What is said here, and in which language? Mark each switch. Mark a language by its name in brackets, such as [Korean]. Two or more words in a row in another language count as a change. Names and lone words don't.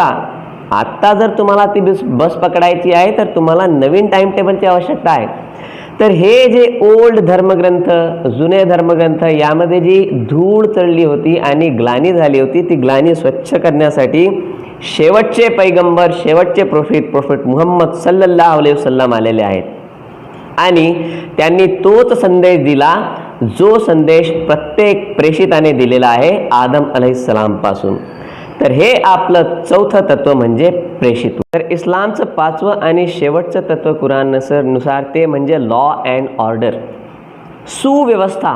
[Marathi] आत्ता जर तुम्हाला ती बस पकडायची आहे तर तुम्हाला नवीन [English] time table [Marathi] आवश्यकता आहे. तर हे जे ओल्ड धर्मग्रंथ, जुने धर्मग्रंथ, यामध्ये जी धूळ चढली होती आणि ग्लानी झाली होती, ती ग्लानी स्वच्छ करण्यासाठी शेवटचे पैगंबर, शेवटचे प्रोफेट मुहम्मद [Arabic] صلى الله عليه وسلم [Marathi] आलेले आहेत. आणि त्यांनी तोच संदेश दिला जो संदेश प्रत्येक प्रेषिताने दिलेला आहे आदम अलैहिस्सलाम पासून. तर हे आपलं चौथं तत्व म्हणजे प्रेषित. तर इस्लामचं 5वं आणि शेवटचं तत्व कुराण नुसार ते म्हणजे [English] law and order, [Marathi] सुव्यवस्था.